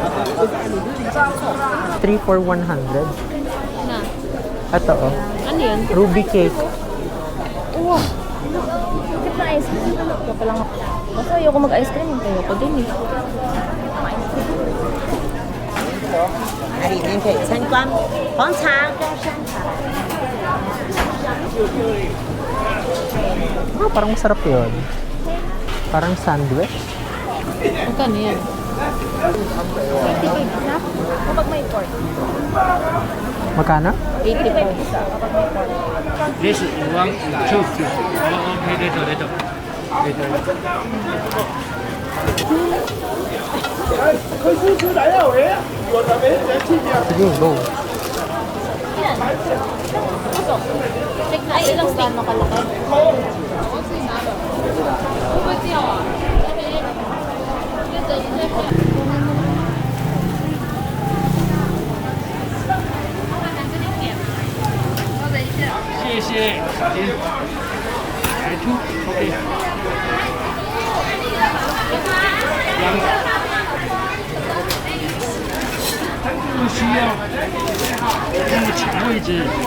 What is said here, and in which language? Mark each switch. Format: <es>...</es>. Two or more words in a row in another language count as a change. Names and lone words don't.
<en>3 for 100.</en> <tl>Na. Ito oh. Ano yun?</tl> <en>Ruby cake.</en> <tl>Wow. Bakit na</tl> <en>ice cream?</en> <tl>Ito pa lang ako. Basta ayoko mag-ice cream. Ayoko din eh.</tl> <zh>那里面可以参观黄茶跟山茶。</zh> <tl>Parang masarap yun. Parang sandwich. Magkano yan? 85 na? Kapag may pork. Magkano? 85 isa.</tl> <en>This you want choose. Okay, later.</en> <tl>Sige, go. Check na ilang steak na kalaki.</tl> <zh>谢谢. OK。不需要那么抢位置。</zh>